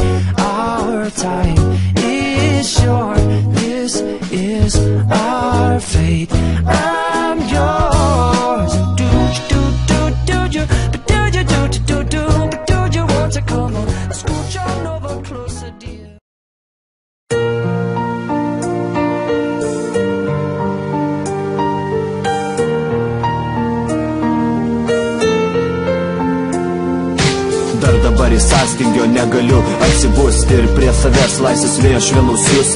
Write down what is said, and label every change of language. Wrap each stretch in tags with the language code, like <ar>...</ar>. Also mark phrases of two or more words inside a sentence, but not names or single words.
<en>Our time is short. This is our fate. I'm yours. Do you, but do you want to come on? Scooch on over closer, dear.</en> <lt>Dabar į sąstingio negaliu atsibusti ir prie savęs laisvės vėjo švelnus justi.</lt>